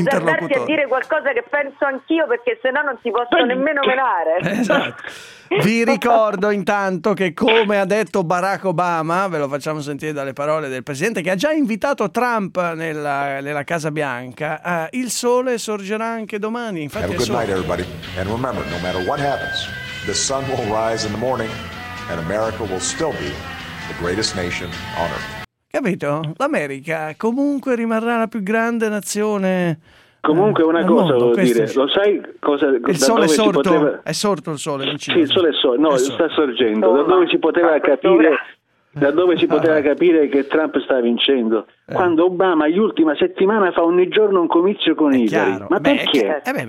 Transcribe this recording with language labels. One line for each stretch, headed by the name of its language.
Italian: Non azzardarti a dire qualcosa che penso anch'io, perché sennò non si possono nemmeno menare. Vi ricordo intanto che, come ha detto Barack Obama, ve lo facciamo sentire dalle parole del presidente che ha già invitato Trump nella Casa Bianca, il sole sorgerà anche domani. Infatti
English: have a good night, everybody. And remember, no matter what happens, the sun will rise in the morning and America will still be the greatest nation on earth.
Italian: Capito? L'America comunque rimarrà la più grande nazione. Comunque una cosa volevo dire, lo sai cosa, il sole si poteva... è sorto il sole, sì, il sole è sorto, no, è sorto. Sta sorgendo, da dove si poteva capire da dove si poteva capire che Trump sta vincendo, quando Obama l'ultima settimana fa ogni giorno un comizio con Hillary. Ma perché?